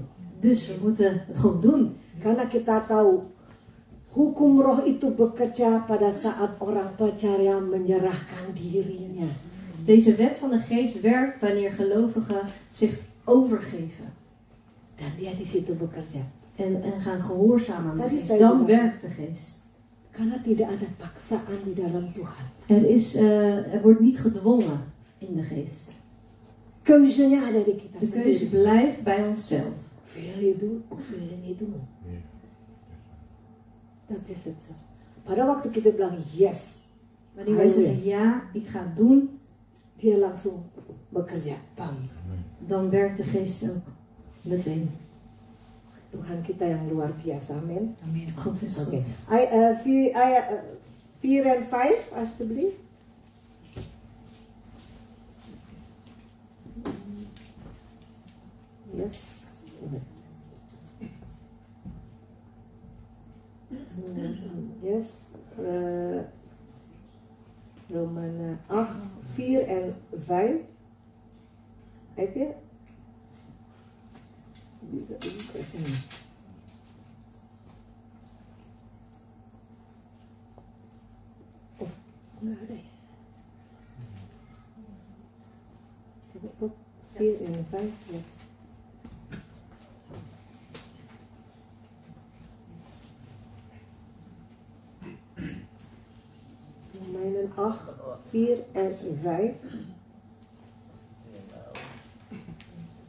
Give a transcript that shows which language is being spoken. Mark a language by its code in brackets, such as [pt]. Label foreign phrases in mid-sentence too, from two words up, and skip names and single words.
[nl] Dus we moeten het gewoon doen. [id] Karena kita tahu hukum roh itu bekerja pada saat orang percaya menyerahkan dirinya. [nl] Deze wet van de geest werkt wanneer gelovigen zich overgeven. [id] Dan dia di situ bekerja. [nl] En gaan gehoorzamen aan de [id] Tadi [nl] geest. [id] saya [nl] Dan [id] bilang. [nl] werkt de geest. [id] Karena tidak ada paksaan di dalam Tuhan. [nl] Er wordt niet gedwongen in de geest. [id] Keuzenya ada di kita [nl] De keuze [id] sendiri. [nl] blijft bij onszelf. Wil je doen of wil je niet doen? Dat is het zo. [id] Pada waktu kita bilang yes, [nl] Wanneer wij zeggen ja, ik ga het doen, [id] dia langsung bekerja. Bam. [nl] dan werkt de geest ook meteen. [id] Tuhan kita yang luar biasa, amin. [nl] God is goed. Oké. Ayat 4 en 5, alsjeblieft. Yes. Yes. Romeinen 8, 4 en 5. Heb je? [id] Oh, nggak ada ya. Coba kok 4 en 5, yes. [nl] Romeinen 8, 4 en 5.